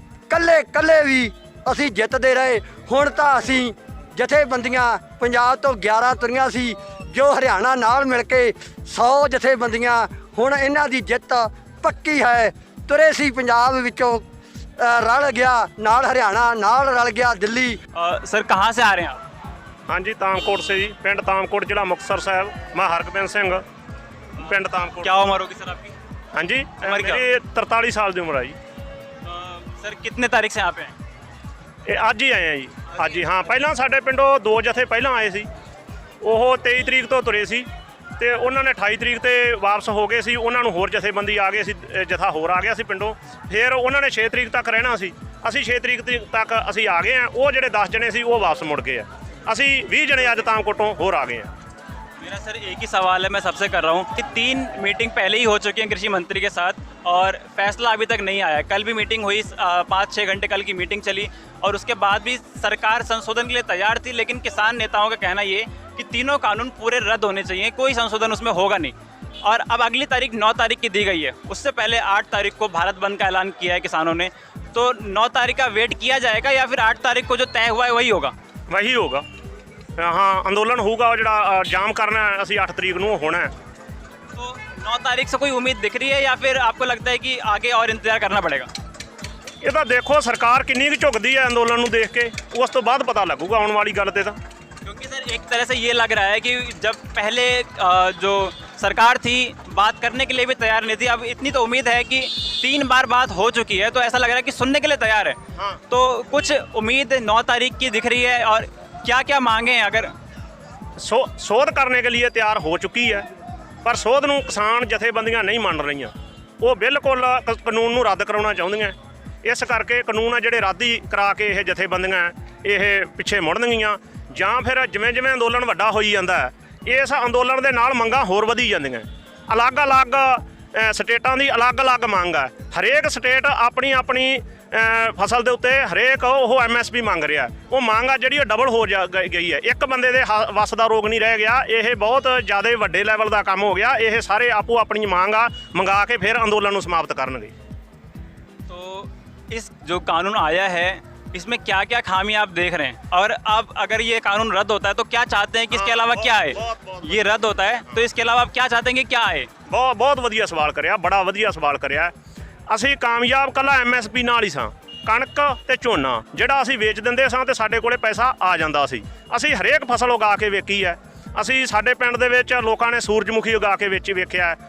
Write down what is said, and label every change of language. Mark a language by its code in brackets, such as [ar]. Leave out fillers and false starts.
[pa] ਕੱਲੇ ਕੱਲੇ ਵੀ ਅਸੀਂ ਜਿੱਤਦੇ ਰਹੇ। ਹੁਣ ਤਾਂ ਅਸੀਂ ਜਥੇਬੰਦੀਆਂ ਪੰਜਾਬ ਤੋਂ 11 ਤੁਰੀਆਂ ਸੀ, ਜੋ ਹਰਿਆਣਾ ਨਾਲ ਮਿਲ ਕੇ 100 ਜਥੇਬੰਦੀਆਂ, ਹੁਣ ਇਹਨਾਂ ਦੀ ਜਿੱਤ ਪੱਕੀ ਹੈ। ਤੁਰੇ ਸੀ ਪੰਜਾਬ ਵਿੱਚੋਂ ਰਲ ਗਿਆ ਨਾਲ ਹਰਿਆਣਾ, ਨਾਲ ਰਲ ਗਿਆ ਦਿੱਲੀ। [hi] सर कहाँ से आ रहे हैं आप? हाँ जी, तामकोट से जी, पिंड तामकोट, जिला मुक्तसर साहब। मैं हरगोबिंद सिंह, पिंड तामकोट। क्या उम्र होगी सर आपकी? हाँ जी, उम्र क्या? मेरी 43 साल की उम्र है जी। सर कितने तारीख से यहाँ पे हैं? [pa] ਇਹ ਅੱਜ ਹੀ ਆਏ ਆ ਜੀ, ਅੱਜ ਹੀ। ਹਾਂ, ਪਹਿਲਾਂ ਸਾਡੇ ਪਿੰਡੋਂ 2 ਜਥੇ ਪਹਿਲਾਂ ਆਏ ਸੀ, ਉਹ 23 ਤਰੀਕ ਤੋਂ ਤੁਰੇ ਸੀ ਤੇ ਉਹਨਾਂ ਨੇ 28 ਤਰੀਕ ਤੇ ਵਾਪਸ ਹੋ ਗਏ ਸੀ। ਉਹਨਾਂ ਨੂੰ ਹੋਰ ਜਥੇਬੰਦੀ ਆ ਗਏ ਸੀ, ਜਥਾ ਹੋਰ ਆ ਗਿਆ ਸੀ ਪਿੰਡੋਂ। ਫਿਰ ਉਹਨਾਂ ਨੇ 6 ਤਰੀਕ ਤੱਕ ਰਹਿਣਾ ਸੀ, ਅਸੀਂ 6 ਤਰੀਕ ਤੱਕ ਅਸੀਂ ਆ ਗਏ ਆ। ਉਹ ਜਿਹੜੇ 10 ਜਣੇ ਸੀ ਉਹ ਵਾਪਸ ਮੁੜ ਗਏ ਆ, ਅਸੀਂ 20 ਜਣੇ ਅੱਜ ਤਾਮਕੋਟੋਂ ਹੋਰ ਆ ਗਏ ਆ। [hi] मेरा सर एक ही सवाल है, मैं सबसे कर रहा हूँ कि 3 मीटिंग पहले ही हो चुकी हैं कृषि मंत्री के साथ और फैसला अभी तक नहीं आया। कल भी मीटिंग हुई, 5-6 घंटे कल की मीटिंग चली और उसके बाद भी सरकार संशोधन के लिए तैयार थी, लेकिन किसान नेताओं का कहना ये कि तीनों कानून पूरे रद्द होने चाहिए, कोई संशोधन उसमें होगा नहीं। और अब अगली तारीख 9 तारीख की दी गई है, उससे पहले 8 तारीख को भारत बंद का ऐलान किया है किसानों ने। तो 9 तारीख का वेट किया जाएगा या फिर 8 तारीख को जो तय हुआ है वही होगा? वही होगा। हाँ, अंदोलन होगा, और [pa] ਜਿਹੜਾ ਜਾਮ ਕਰਨਾ ਹੈ ਅਸੀਂ 8 ਤਰੀਕ ਨੂੰ ਹੋਣਾ ਹੈ। [hi] तो 9 तारीख से कोई उम्मीद दिख रही है या फिर आपको लगता है कि आगे और इंतजार करना पड़ेगा? [pa] ਇਹ ਤਾਂ ਦੇਖੋ ਸਰਕਾਰ ਕਿੰਨੀ ਕੁ ਝੁਕਦੀ ਹੈ ਅੰਦੋਲਨ ਨੂੰ ਦੇਖ ਕੇ, ਉਸ ਤੋਂ ਬਾਅਦ ਪਤਾ ਲੱਗੂਗਾ ਆਉਣ ਵਾਲੀ ਗੱਲ ਤੇ ਤਾਂ। [hi] क्योंकि सर एक तरह से ये लग रहा है कि जब पहले जो सरकार थी बात करने के लिए भी तैयार नहीं थी, अब इतनी तो उम्मीद है कि 3 बार बात हो चुकी है तो ऐसा लग रहा है कि सुनने के लिए तैयार है। हाँ। तो कुछ उम्मीद 9 तारीख की दिख रही है और क्या क्या मांगे हैं? अगर [pa] ਸੋਧ ਕਰਨੇ ਕੇ ਲਈ ਤਿਆਰ ਹੋ ਚੁੱਕੀ ਹੈ, ਪਰ ਸੋਧ ਨੂੰ ਕਿਸਾਨ ਜਥੇਬੰਦੀਆਂ ਨਹੀਂ ਮੰਨ ਰਹੀਆਂ। ਉਹ ਬਿਲਕੁਲ ਕਾਨੂੰਨ ਨੂੰ ਰੱਦ ਕਰਾਉਣਾ ਚਾਹੁੰਦੀਆਂ। ਇਸ ਕਰਕੇ ਕਾਨੂੰਨ ਆ ਜਿਹੜੇ ਰੱਦ ਹੀ ਕਰਾ ਕੇ ਇਹ ਜਥੇਬੰਦੀਆਂ ਇਹ ਪਿੱਛੇ ਮੁੜਨਗੀਆਂ, ਜਾਂ ਫਿਰ ਜਿਵੇਂ ਜਿਵੇਂ ਅੰਦੋਲਨ ਵੱਡਾ ਹੋਈ ਜਾਂਦਾ ਹੈ, ਇਸ ਅੰਦੋਲਨ ਦੇ ਨਾਲ ਮੰਗਾਂ ਹੋਰ ਵਧੀ ਜਾਂਦੀਆਂ। ਅਲੱਗ-ਅਲੱਗ ਸਟੇਟਾਂ ਦੀ ਅਲੱਗ-ਅਲੱਗ ਮੰਗ ਹੈ, ਹਰੇਕ ਸਟੇਟ ਆਪਣੀ ਆਪਣੀ ਫਸਲ ਦੇ ਉੱਤੇ ਹਰੇਕ ਉਹ MSP ਮੰਗ ਰਿਹਾ। ਉਹ ਮੰਗ ਆ ਜਿਹੜੀ ਉਹ ਡਬਲ ਹੋ ਗਈ ਹੈ। ਇੱਕ ਬੰਦੇ ਦੇ ਵੱਸ ਦਾ ਰੋਗ ਨਹੀਂ ਰਹਿ ਗਿਆ। ਇਹ ਬਹੁਤ ਜ਼ਿਆਦਾ ਵੱਡੇ ਲੈਵਲ ਦਾ ਕੰਮ ਹੋ ਗਿਆ। ਇਹ ਸਾਰੇ ਆਪੋ ਆਪਣੀ ਮੰਗ ਆ ਮੰਗਾ ਕੇ ਫਿਰ ਅੰਦੋਲਨ ਨੂੰ ਸਮਾप्त ਕਰਨਗੇ। [hi] तो इस जो कानून आया है इसमें क्या क्या खामी आप देख रहे हैं, और अब अगर ये कानून रद्द होता है तो क्या चाहते हैं कि इसके अलावा क्या है? ये रद्द होता है तो इसके अलावा आप क्या चाहते हैं कि क्या है? [pa] ਬਹੁਤ ਵਧੀਆ ਸਵਾਲ ਕਰਿਆ, ਬੜਾ ਵਧੀਆ ਸਵਾਲ ਕਰਿਆ। ਅਸੀਂ ਕਾਮਯਾਬ ਕੱਲਾ MSP ਨਾਲ ਹੀ ਸਾਂ। ਕਣਕ ਤੇ ਝੋਨਾ ਜਿਹੜਾ ਅਸੀਂ ਵੇਚ ਦਿੰਦੇ ਸਾਂ ਤੇ ਸਾਡੇ ਕੋਲੇ ਪੈਸਾ ਆ ਜਾਂਦਾ ਸੀ। ਅਸੀਂ ਹਰੇਕ ਫਸਲ ਉਗਾ ਕੇ ਵੇਖੀ ਹੈ। ਅਸੀਂ ਸਾਡੇ ਪਿੰਡ ਦੇ ਵਿੱਚ ਲੋਕਾਂ ਨੇ ਸੂਰਜਮੁਖੀ ਉਗਾ ਕੇ ਵੇਖਿਆ।